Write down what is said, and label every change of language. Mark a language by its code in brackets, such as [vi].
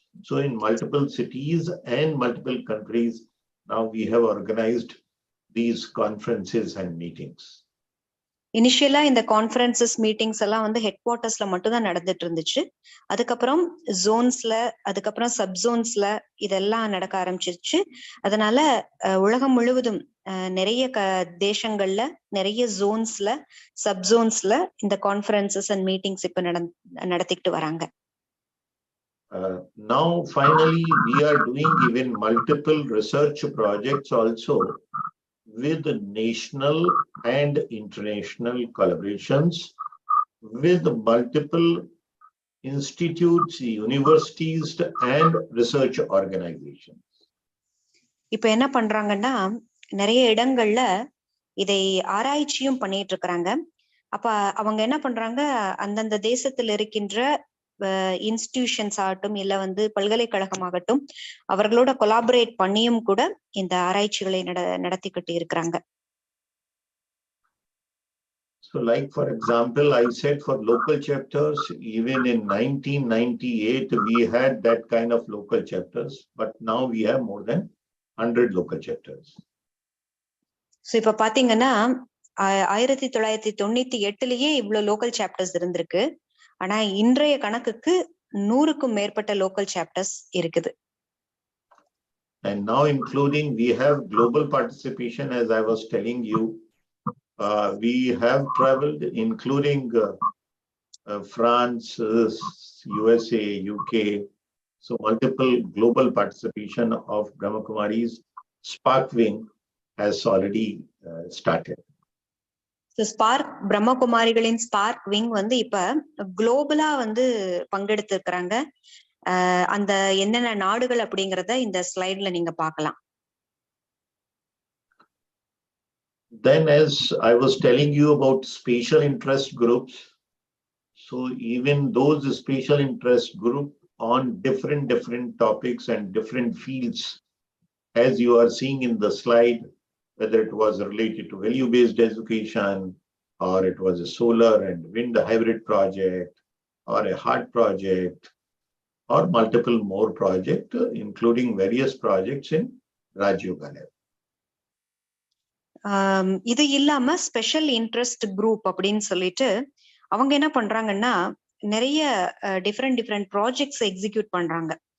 [en] So in multiple cities and multiple countries, now we have organized these conferences and meetings. [ta] இனிஷியலா இந்த conferences meetings எல்லாம் வந்து head குவார்ட்டர்ஸ்ல மட்டும் தான் நடந்துட்டு இருந்துச்சு. அதுக்கப்புறம் ஜோன்ஸ்ல, அதுக்கப்புறம் சப் ஜோன்ஸ்ல இதெல்லாம் நடக்க ஆரம்பிச்சிருச்சு. அதனால உலகம் முழுவதும் நிறைய தேசங்கள்ல நிறைய ஜோன்ஸ்ல சப் ஜோன்ஸ்ல இந்த கான்ஃபரன்சஸ் அண்ட் மீட்டிங்ஸ் இப்ப நடத்திட்டு வராங்க. [en] Now finally we are doing even multiple research projects also with national and international collaborations with multiple institutes, universities and research organizations. [ta] இப்ப என்ன பண்றாங்கன்னா நிறைய இடங்கள்ல இதை ஆராய்ச்சியும் பண்ணிட்டு இருக்கிறாங்க. அப்ப அவங்க என்ன பண்றாங்க, அந்தந்த தேசத்தில் இருக்கின்ற இன்ஸ்டிடியூஷன்ஸ் ஆகட்டும் இல்ல வந்து பல்கலைக்கழகமாகட்டும் அவர்களோட கொலாபரேட் பண்ணியும் கூட இந்த ஆராய்ச்சிகளை நடத்திக்கிட்டு இருக்கிறாங்க. [en] So like for example, I said for local chapters, even in 1998 we had that kind of local chapters, but now we have more than 100 local chapters. [ta] So இப்ப பாத்தீங்கன்னா 1998லயே இவ்வளவு லோக்கல் சாப்டர்ஸ் இருந்திருக்கு. ஆனா இன்றைய கணக்குக்கு 100க்கும் மேற்பட்ட லோக்கல் சாப்டர்ஸ் இருக்குது. [en] And now including we have global participation, as I was telling you, we have traveled including France, USA, UK, so multiple global participation of brahmakumaris. Spark Wing has already started. [ta] Spark பிரம்மகுமாரிகளின் spark wing வந்து இப்ப குளோபலா வந்து பங்கெடுத்து இருக்கிறாங்க. அந்த என்னென்ன நாடுகள் அப்படிங்கறத இந்த ஸ்லைட்ல நீங்க பார்க்கலாம். [en] Then as I was telling you about special interest groups, so even those special interest group on different topics and different fields, as you are seeing in the slide, whether it was related to value-based education, or it was a solar and wind hybrid project, or a heart project, or multiple more projects, including various projects in Rajayoga level. [ta] இது இல்லாம special interest group அப்படின்னு சொல்லிட்டு அவங்க என்ன பண்றாங்கன்னா நிறைய different projects execute பண்றாங்க.